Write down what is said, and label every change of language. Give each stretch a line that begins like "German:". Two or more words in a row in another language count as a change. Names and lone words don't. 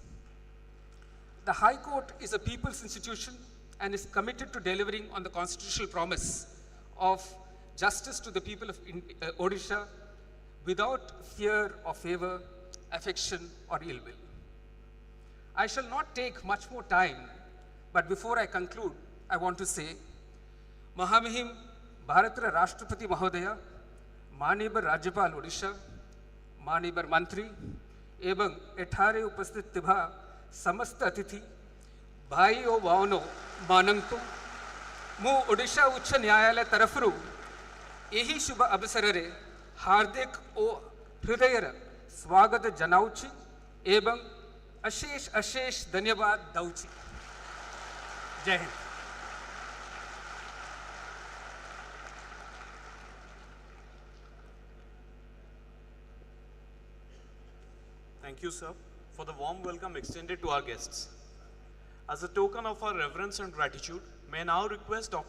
English: The High Court is a people's institution and is committed to delivering on the constitutional promise of justice to the people of Odisha without fear or favor, affection or ill will. I shall not take much more time, but before I conclude, I want to say,
Odia: ମହାମହିମ ଭାରତର ରାଷ୍ଟ୍ରପତି ମହୋଦୟ, ମାନ୍ୟବର ରାଜ୍ୟପାଳ ଓଡ଼ିଶା, ମାନ୍ୟବର ମନ୍ତ୍ରୀ, ଏବଂ ଏଠାରେ ଉପସ୍ଥିତ ଥିବା ସମସ୍ତ ଅତିଥି ଭାଇ ଓ ଭଉଣୀ ମାନଙ୍କୁ ମୁଁ ଓଡ଼ିଶା ଉଚ୍ଚ ନ୍ୟାୟାଳୟ ତରଫରୁ ଏହି ଶୁଭ ଅବସର ରେ ହାର୍ଦ୍ଦିକ ଓ ହୃଦୟର ସ୍ୱାଗତ ଜଣାଉଛି ଏବଂ ଅଶେଷ ଅଶେଷ ଧନ୍ୟବାଦ ଦେଉଛି।
Hindi: जय हिंद।
English: Thank you, sir, for the warm welcome extended to our guests. As a token of our reverence and gratitude, may I now request Dr.